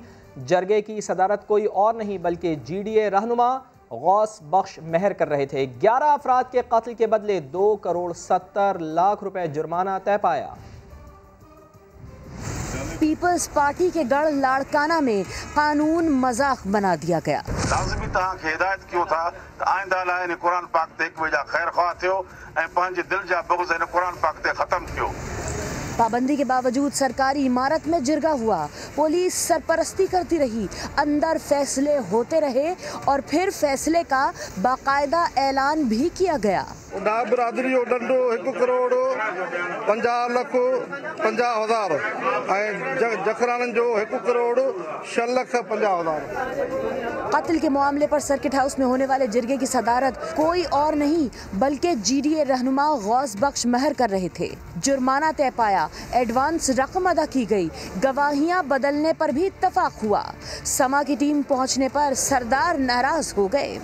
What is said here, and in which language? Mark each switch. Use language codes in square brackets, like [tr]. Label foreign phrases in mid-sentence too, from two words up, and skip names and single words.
[ur] جرگے کی صدارت کوئی اور نہیں بلکہ GDA رہنما غوث بخش مہر کر رہے تھے. 11 افراد کے قتل کے بدلے 2 کروڑ 70 لاکھ روپے جرمانہ طے پایا. پیپلز پارٹی کے گڑھ لاڑکانہ میں قانون مذاق بنا دیا گیا. [sd] लाज़मी तव्हांखे हिदायत कयो था त आइंदा लाइ हिन क़ुर पाक ते हिक ॿिए जा ख़ैर ख़्वाह थियो ऐं पंहिंजे दिलि जा बुग़्ज़ हिन क़ुर पाक ते ख़त्म थियो। [ur] پابندی کے باوجود سرکاری عمارت میں جرگہ ہوا. پولیس سرپرستی کرتی رہی، اندر فیصلے ہوتے رہے اور پھر فیصلے کا باقاعدہ اعلان بھی کیا گیا. [sd] बरादरी जो डंडो 1 करोड़ 50 लख 50 हज़ार ऐं जखराननि जो 1 करोड़ 6 लख 50 हज़ार। [ur] قتل کے معاملے پر سرکٹ ہاؤس میں ہونے والے جرگے کی صدارت کوئی اور نہیں بلکہ GDA رہنما غوث بخش مہر کر رہے تھے. جرمانہ طے پایا، ایڈوانس رقم ادا کی گئی، گواہیاں بدلنے پر بھی اتفاق ہوا. سما کی ٹیم پہنچنے پر سردار ناراض ہو گئے.